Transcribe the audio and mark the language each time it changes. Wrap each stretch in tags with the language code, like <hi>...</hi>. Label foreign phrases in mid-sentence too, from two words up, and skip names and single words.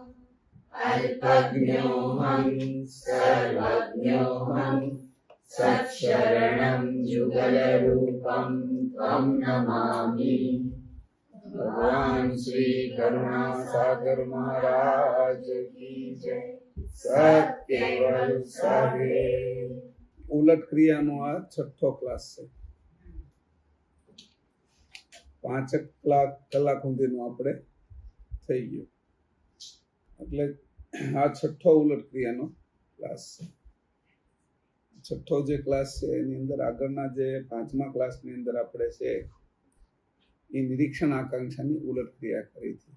<sa>अल्पज्ञोऽहं सर्वज्ञोऽहं सत्शरणं युगलरूपं त्वं नमामि।</sa> <hi>भगवान श्री करुणा सागर महाराज की जय। सत्यवल सागे।</hi> <gu>ઉલટ ક્રિયાનો આ છઠ્ઠો ક્લાસ છે. 5 કલાક સુધીનું આપણે થઈ ગયું, એટલે આ છઠ્ઠો ઉલટ ક્રિયાનો ક્લાસ છે. છઠ્ઠો જે ક્લાસ છે એની અંદર આગળના જે 5મા ક્લાસની અંદર આપણે છે એ નિરીક્ષણ આકાંક્ષાની ઉલટ ક્રિયા કરી હતી.</gu>